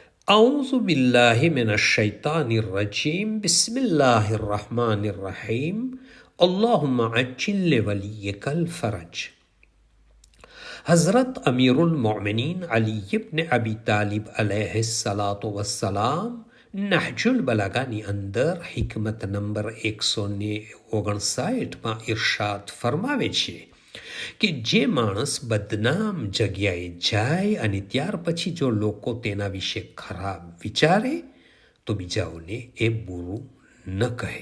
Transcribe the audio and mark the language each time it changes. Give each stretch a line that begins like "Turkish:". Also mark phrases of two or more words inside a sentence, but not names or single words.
Arabic: أعوذ بالله من الشيطان الرجيم بسم الله الرحمن الرحيم اللهم عجل لوليك الفرج.
Gujarati: हज़रत अमीरुल मोमिनीन अली इब्न अबी तालिब
Arabic: عليه الصلاة والسلام
Gujarati: નહજુલ બલાગાની અંદર હિકમત નંબર 159માં ઇરશાદ ફરમાવે છે કે જે માણસ બદનામ જગ્યાએ જાય અને ત્યાર પછી જો લોકો તેના વિશે ખરાબ વિચારે તો બીજાઓને એ બુરું ન કહે.